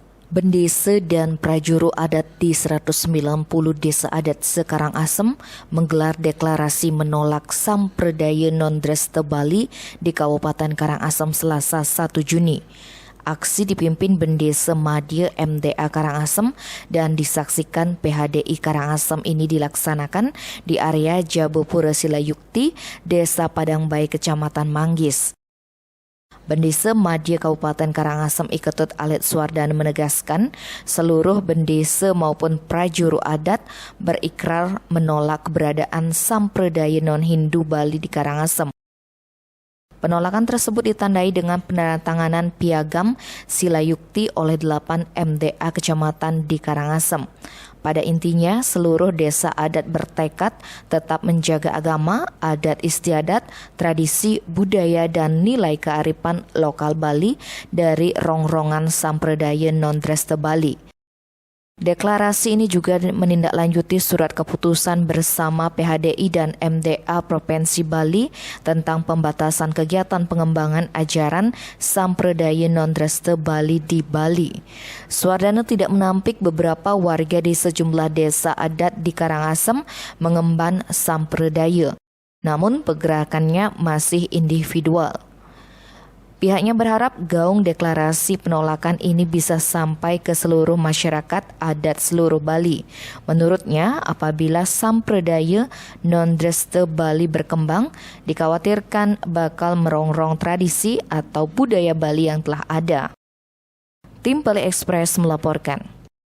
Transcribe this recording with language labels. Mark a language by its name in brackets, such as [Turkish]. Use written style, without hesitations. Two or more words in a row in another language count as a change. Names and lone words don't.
[Indonesian] Bendesa dan prajuru adat di 190 desa adat Sekarangasem menggelar deklarasi menolak samperdaya non-Dresta Bali di Kabupaten Karangasem Selasa 1 Juni. Aksi dipimpin Bendesa Madya MDA Karangasem dan disaksikan PHDI Karangasem ini dilaksanakan di area Jabopura Silayukti, Desa Padangbai, Kecamatan Manggis. Bendesa Madya Kabupaten Karangasem Iketut Alit Suwardana menegaskan seluruh bendesa maupun prajuru adat berikrar menolak keberadaan samperdaya non-Hindu Bali di Karangasem. Penolakan tersebut ditandai dengan penandatanganan piagam Silayukti oleh 8 MDA kecamatan di Karangasem. Pada intinya, seluruh desa adat bertekad tetap menjaga agama, adat istiadat, tradisi, budaya, dan nilai kearifan lokal Bali dari rongrongan samperdaya non-Dresta Bali. Deklarasi ini juga menindaklanjuti surat keputusan bersama PHDI dan MDA Provinsi Bali tentang pembatasan kegiatan pengembangan ajaran samperdaya non-Dresta Bali di Bali. Suwardana tidak menampik beberapa warga di sejumlah desa adat di Karangasem mengemban samperdaya, namun pergerakannya masih individual. Pihaknya berharap gaung deklarasi penolakan ini bisa sampai ke seluruh masyarakat adat seluruh Bali. Menurutnya, apabila samperdaya non-Dresta Bali berkembang, dikhawatirkan bakal merongrong tradisi atau budaya Bali yang telah ada. Tim Bali Express melaporkan.